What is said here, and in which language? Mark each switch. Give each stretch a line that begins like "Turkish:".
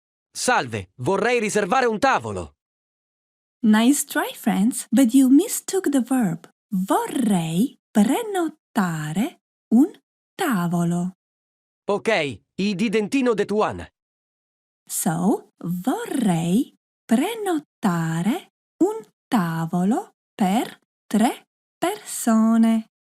Italian: Salve, vorrei riservare un tavolo.
English: Nice try, friends, but you mistook the verb.
Italian: Vorrei prenotare un tavolo.
English: Ok, I didn't that one.
Italian: So, vorrei prenotare un tavolo per 3 persone.